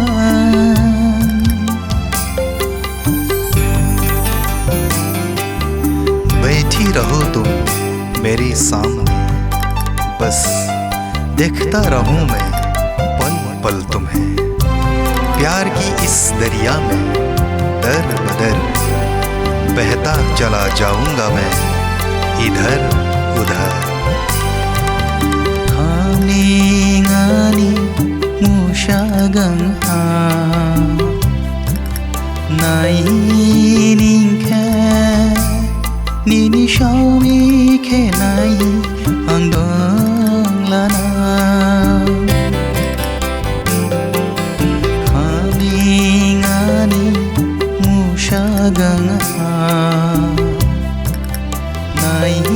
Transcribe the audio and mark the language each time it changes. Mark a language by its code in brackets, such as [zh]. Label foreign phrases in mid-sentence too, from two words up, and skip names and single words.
[hi] बैठी रहो तुम मेरे सामने, बस देखता रहूं मैं पल पल तुम्हें। प्यार की इस दरिया में दर बदर बहता चला जाऊंगा मैं इधर उधर। [trp] Hamlingani musyagang ha Nai Nini shaumi ke nai ang dong lana Hamlingani musyagang ha Nai